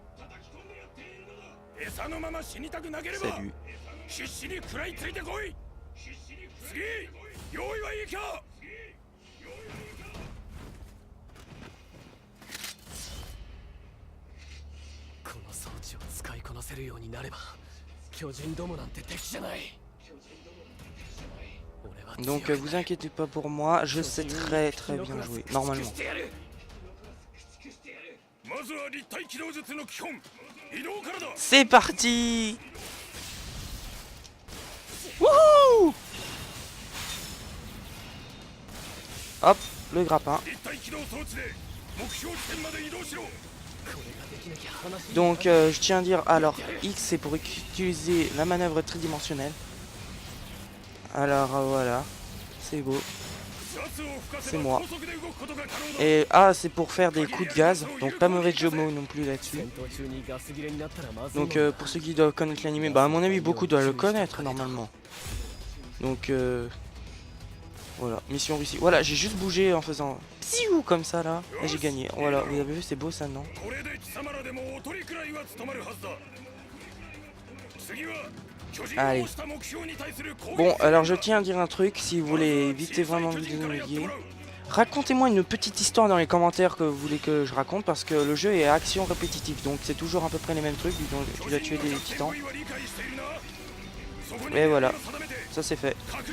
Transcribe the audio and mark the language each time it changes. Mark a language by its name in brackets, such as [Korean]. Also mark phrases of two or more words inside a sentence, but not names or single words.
[Japanese] 餌のまま死にたくなければ必死に食らいついてこい。次、用意はいいか。この装置を使いこなせるようになれば巨人どもなんて敵じゃない。 [French] Donc vous inquiétez pas pour moi, je sais très bien jouer, normalement. C'est parti. Wouhou! Hop, le grappin. [Japanese] 立体起動装置で目標地点まで移動しろ。 [French] Donc je tiens à dire, alors X c'est pour utiliser la manœuvre tridimensionnelle. Alors voilà, c'est beau, [Japanese] 圧を吹かせ [French] c'est [Japanese] ば [French] moi. [Japanese] 高速で動くことが可能だ。 [French] Et A c'est pour faire des coups de gaz, donc pas mauvais jeu de mots non plus là-dessus. [Japanese] 戦闘中にガス切れになったらまずい [French] Donc pour ceux qui doivent connaître l'anime, bah à mon avis beaucoup doivent le connaître normalement. Donc voilà, mission réussie. Voilà, j'ai juste bougé en faisant psiou comme ça là, et j'ai gagné. Voilà, vous avez vu, c'est beau ça, non? [Japanese] これで貴様らでもおとりくらいは務まるはずだ。次は巨人をした目標に対する攻撃。 [French] Bon, alors je tiens à dire un truc, si vous voulez éviter vraiment de vous ennuyer. Racontez-moi une petite histoire dans les commentaires que vous voulez que je raconte, parce que le jeu est action répétitive, donc c'est toujours à peu près les mêmes trucs, donc tu dois tuer des titans. Et voilà, ça c'est fait.